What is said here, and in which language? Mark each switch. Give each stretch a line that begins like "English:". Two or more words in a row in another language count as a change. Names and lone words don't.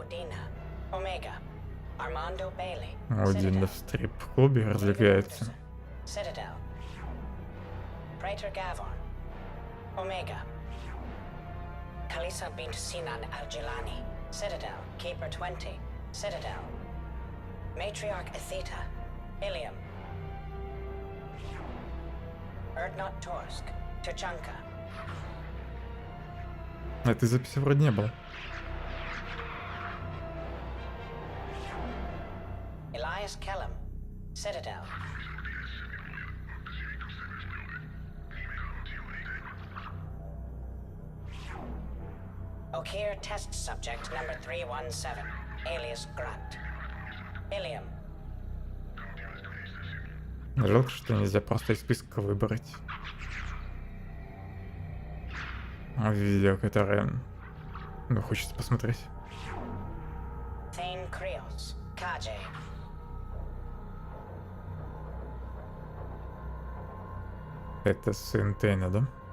Russian: Один в стрип-клубе развлекается. Kalisa bint Sinan Al-Jilani, Citadel, Keeper 20, Citadel. Matriarch Atheta, Ilium. Erdnot Torsk, Tuchanka. Этой записи вроде не было. Elias Kellum, Citadel.
English: Okir test subject number 317, alias Grant.
Russian: Ilium. Жалко, что нельзя просто из списка выбрать видео, которое, хочется посмотреть. Thane Krios, Kaje. Это сын Тейна, да?